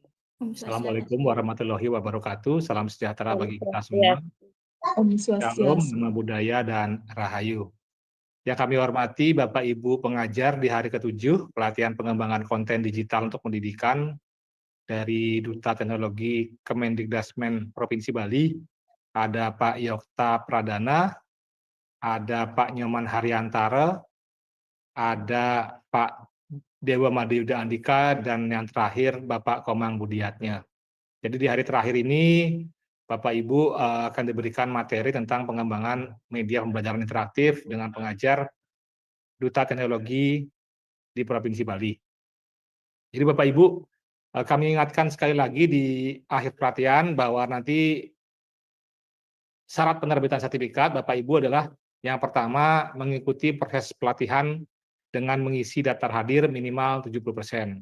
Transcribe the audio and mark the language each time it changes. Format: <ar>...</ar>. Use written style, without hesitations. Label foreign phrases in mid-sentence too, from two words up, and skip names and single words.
<ar>السلام عليكم ورحمة الله وبركاته.</ar> <id>Salam sejahtera bagi kita semua. Om Shalom, Swastiastu. nama budaya dan rahayu. Yang kami hormati Bapak Ibu pengajar di hari ke-7 pelatihan pengembangan konten digital untuk pendidikan dari Duta Teknologi Kemendikdasmen Provinsi Bali. Ada Pak Yokta Pradana, ada Pak Nyoman Haryantara, ada Pak Dewa Madiyuda Andika, dan yang terakhir Bapak Komang Budiatnya. Jadi di hari terakhir ini Bapak Ibu akan diberikan materi tentang pengembangan media pembelajaran interaktif dengan pengajar Duta Teknologi di Provinsi Bali. Jadi Bapak Ibu, kami ingatkan sekali lagi di akhir pelatihan bahwa nanti syarat penerbitan sertifikat Bapak Ibu adalah yang pertama mengikuti proses pelatihan dengan mengisi daftar hadir minimal 70%.</id>